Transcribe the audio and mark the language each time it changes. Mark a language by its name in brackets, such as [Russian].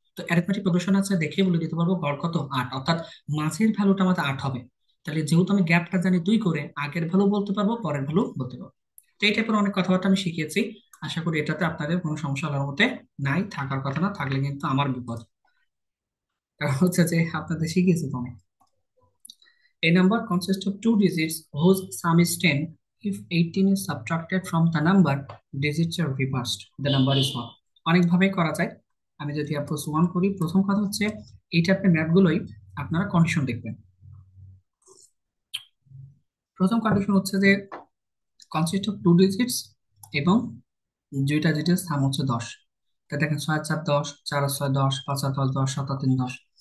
[Bangla] তো arithmetic progression আছে, দেখে বলে দিতে পারবো গড় কত, 8, অর্থাৎ মাঝের ভ্যালুটা আমাদের 8 হবে। তাহলে যেহেতু আমি গ্যাপটা জানি 2 করে, আগের ভ্যালু বলতে পারবো, পরের ভ্যালু বলতে পারবো। তো এই টাইপের অনেক কথাবার্তা আমি শিখিয়েছি। আশা করি এটাতে আপনাদের কোনো সমস্যা হওয়ার মতে নাই, থাকার কথা না, থাকলে কিন্তু আমার বিপদ। কারণ হচ্ছে যে আপনাদের শিখিয়েছি তো অনেক। [English] A number consists of two digits whose sum is 10. If 18 is subtracted from the number, digits are reversed. The number is 1. [Bangla] অনেকভাবে করা যায়। আমি যদি অ্যাপ্রোচ 1 করি, প্রথম কথা হচ্ছে এই টাইপের ম্যাথগুলোই আপনারা কন্ডিশন দেখবেন। প্রথম কন্ডিশন হচ্ছে যে [English] consist of two digits [Bangla] এবং দুইটা ডিজিটের সাম হচ্ছে 10। তা দেখেন 6 4 10, 4 6 10, 5 10, 10 7 3 10।